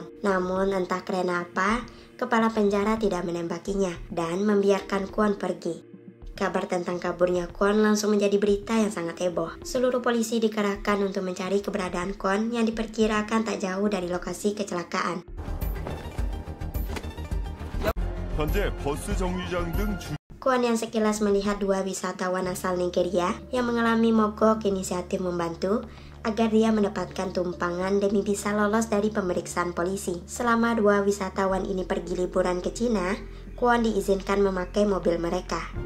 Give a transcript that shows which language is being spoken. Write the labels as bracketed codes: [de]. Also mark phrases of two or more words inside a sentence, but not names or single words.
[id] Namun entah karena apa, kepala penjara tidak menembakinya dan membiarkan Kwon pergi. Kabar tentang kaburnya Kwon langsung menjadi berita yang sangat heboh. Seluruh polisi dikerahkan untuk mencari keberadaan Kwon yang diperkirakan tak jauh dari lokasi kecelakaan. [ko] 현재 버스 정류장 등 [id] Kwon yang sekilas melihat dua wisatawan asal Nigeria yang mengalami mogok inisiatif membantu agar dia mendapatkan tumpangan demi bisa lolos dari pemeriksaan polisi. Selama dua wisatawan ini pergi liburan ke Cina, Kwon diizinkan memakai mobil mereka.